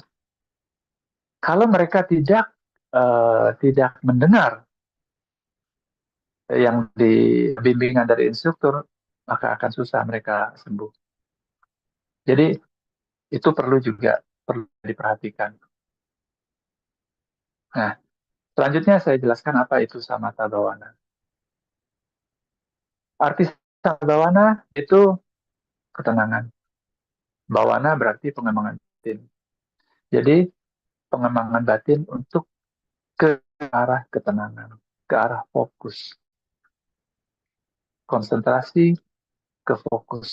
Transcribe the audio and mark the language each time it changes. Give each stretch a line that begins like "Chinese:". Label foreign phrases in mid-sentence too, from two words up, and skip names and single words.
Indonesian: Kalau mereka tidak mendengar yang di bimbingan dari instruktur, maka akan susah mereka sembuh. Jadi itu perlu diperhatikan. Nah, selanjutnya saya jelaskan apa itu
Pali: samatha bhavana.
Indonesian: Arti
Pali: samatha bhavana
Indonesian: itu ketenangan. Bhavana berarti pengembangan batin. Jadi pengembangan batin untuk ke arah ketenangan, ke arah fokus, konsentrasi ke fokus.